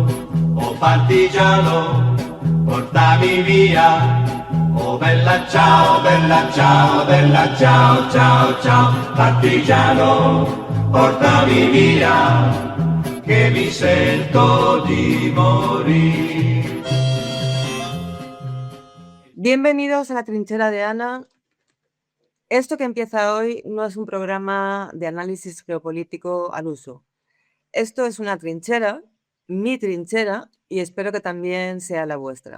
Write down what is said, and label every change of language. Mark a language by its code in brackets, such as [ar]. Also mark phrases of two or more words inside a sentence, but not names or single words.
[it] Oh partigiano, portami via. Oh bella ciao, bella ciao, bella ciao, ciao, ciao. Partigiano, portami via che mi sento di morir. [es] Bienvenidos a la trinchera de Ana. Esto que empieza hoy no es un programa de análisis geopolítico al uso. Esto es una trinchera, mi trinchera, y espero que también sea la vuestra.